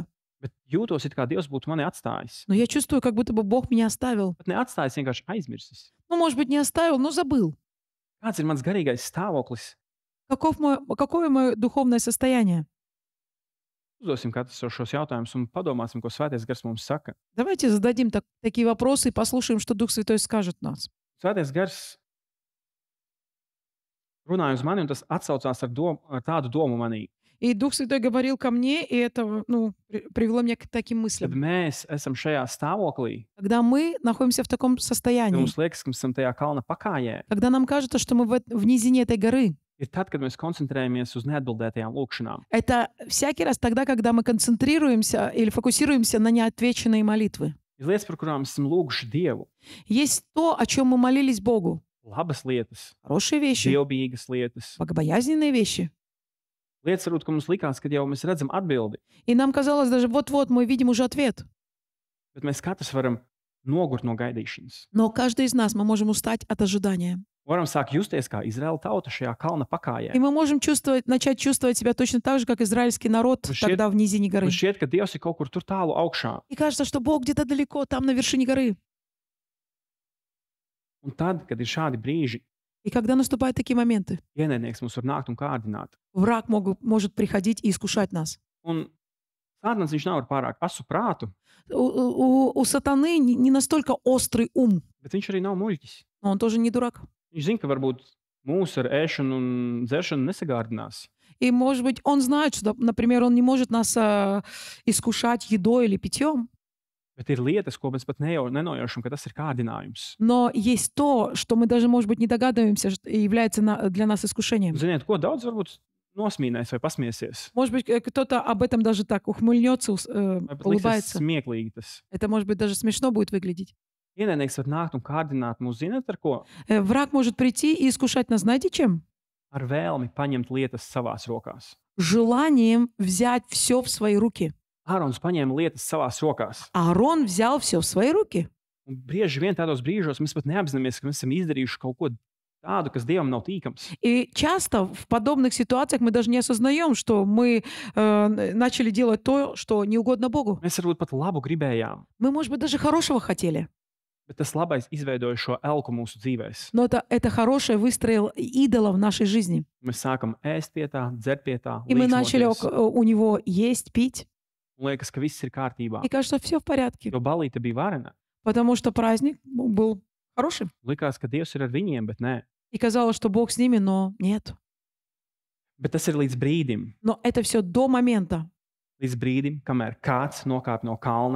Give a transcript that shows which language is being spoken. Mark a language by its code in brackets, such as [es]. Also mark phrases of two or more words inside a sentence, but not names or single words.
[lv] bet jūtos, it kā Dievs būtu mani atstājis? [ru] Но я чувствую, как будто бы Бог меня оставил. [lv] Bet neatstājis, vienkārši aizmirsis. [ru] Ну, может быть, не оставил, но забыл. [lv] Kāds ir mans garīgais stāvoklis? [ru] Какое мое духовное состояние? [lv] Uzdosim katrs sev šos jautājumus un padomāsim, ko Svētais Gars mums saka. [ru] Давайте зададим такие вопросы и послушаем, что Дух Святой скажет нас. [lv] Svētais Gars runāja uz mani, un tas atsaucās ar tādu domu manī. [ru] И Дух Святой говорил ко мне, и это привело меня к таким [lv] Kad [ru] мыслям. [lv] mēs esam šajā stāvoklī, [ru] Когда мы находимся в таком [lv] tad [ru] состоянии, [lv] mums liekas, ka mēs esam tajā kalna pakājē, [ru] когда нам кажется, что мы в низине этой горы, [lv] ir tad, kad mēs koncentrējamies uz neatbildētajām lūkšanām. [ru] Это всякий раз тогда, когда мы концентрируемся или фокусируемся на неотвеченные молитвы. [lv] Ir lietas, par kurām esam lūguši Dievu. [ru] Есть то, о чем мы молились Богу. [lv] Labas lietas, [ru] Хорошие вещи, [lv] dievbijīgas lietas. [ru] богобоязненные вещи. [lv] Lietas, varbūt, ka mums likās, ka jau mēs redzam atbildi, [ru] И нам казалось, даже вот-вот мы видим уже ответ. [lv] bet mēs katrs varam nogurt no gaidīšanas. [ru] Но каждый из нас, мы можем устать от ожидания. [lv] Varam sākt justies kā Izraēla tauta šajā kalna pakājē. [ru] И мы можем начать чувствовать себя точно так же, как израильский народ Вообще- тогда в низине горы. [lv] Man šķiet, ka Dievs ir kaut kur tur tālu augšā. [ru] И кажется, что Бог где-то далеко, там на вершине горы. [lv] Un tad, kad ir šādi brīži, [ru] И когда наступают такие моменты, [lv] ienaidnieks mums var nākt un kārdināt. [ru] враг может приходить и искушать нас. [lv] Un Sātans viņš nav ar pārāk asu prātu, [ru] У сатаны не настолько острый ум, [lv] bet viņš arī nav muļķis. [ru] но он тоже не дурак. [lv] Viņš zina, ka varbūt mūsu ar ēšanu un dzeršanu nesagārdinās. [ru] И, может быть, он знает, что, например, он не может нас искушать едой или питьем, [lv] Bet ir lietas, ko mēs pat nenojaušam, ka tas ir kārdinājums. [ru] но есть то, что мы даже, может быть, не догадываемся, что является для нас искушением. [lv] Ziniet, ko daudz varbūt nosmīnēs vai pasmiesies. [ru] Может быть, кто-то об этом даже так ухмыльнется, [lv] Vai pat liksies [ru] улыбается. [lv] smieklīgi tas. [ru] Это, может быть, даже смешно будет выглядеть. [lv] Ienaidnieks var nākt un kārdināt mūs, zināt, ar ko? [ru] Враг может прийти и искушать нас, знаете чем? [lv] Ar vēlmi paņemt lietas savās rokās. [ru] Желанием взять все в свои руки. [lv] Ārons paņēma lietas savās rokās. [ru] Аарон взял все в свои руки. [lv] Un bieži vien tādos brīžos mēs pat neapzināmies, ka mēs esam izdarījuši kaut ko tādu, kas Dievam nav tīkams. [ru] И часто в подобных ситуациях мы даже не осознаем, что мы начали делать то, что не угодно Богу. [lv] Mēs varbūt pat labu gribējām, [ru] Мы, может быть, даже хорошего хотели, [lv] bet tas labais izveidoja šo elku mūsu dzīvēs. [ru] но это хорошее выстроил идола в нашей жизни. [lv] Mēs sākam ēst pie tā, dzert pie tā, [ru] И мы начали [lv] līksmoties, [ru] у него есть, пить. [lv] un liekas, ka viss ir kārtībā. [ru] И кажется, все в порядке, [lv] Jo balīte bija varena. [ru] потому что праздник был хорошим. [lv] Likās, ka Dievs ir ar viņiem, bet nē. [ru] И казалось, что Бог с ними, но нет. [lv] Bet tas ir līdz brīdim, [ru] Но это все до момента, [lv] kamēr kāds nokāp no kalna